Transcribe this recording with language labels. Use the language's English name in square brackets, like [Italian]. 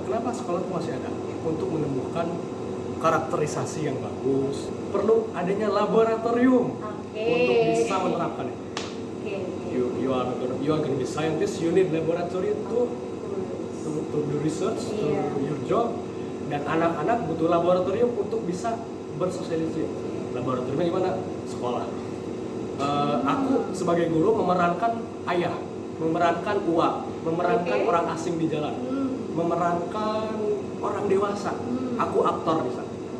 [Indonesian] Kenapa sekolah itu masih ada? Untuk menumbuhkan karakterisasi yang bagus. Perlu adanya laboratorium untuk bisa menerapkan itu. [English] You are gonna be scientist. You need laboratory to do research, to do your job. [Indonesian] Dan anak-anak butuh laboratorium untuk bisa bersosialisasi. Laboratoriumnya di mana? Sekolah. Aku sebagai guru memerankan ayah, memerankan uak, memerankan orang asing di jalan, memerankan orang dewasa. Aku aktor di sana.